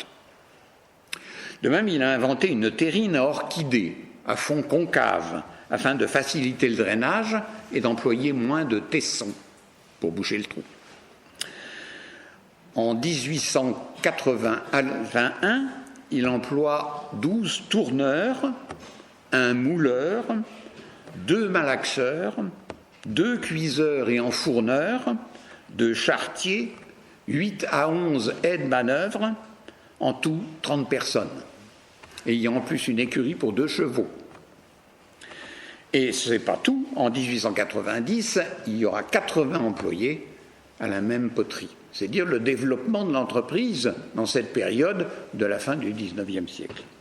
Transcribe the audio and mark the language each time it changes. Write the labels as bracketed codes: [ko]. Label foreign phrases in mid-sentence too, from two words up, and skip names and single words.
[fr] De même, il a inventé une terrine à orchidées à fond concave afin de faciliter le drainage et d'employer moins de tessons pour boucher le trou. En 1881, il emploie 12 tourneurs, un mouleur, 2 malaxeurs, 2 cuiseurs et enfourneurs, 2 charretiers, 8 à 11 aides-manœuvres, en tout 30 personnes, ayant en plus une écurie pour 2 chevaux. Et ce n'est pas tout, en 1890, il y aura 80 employés à la même poterie. C'est dire le développement de l'entreprise dans cette période de la fin du XIXe siècle.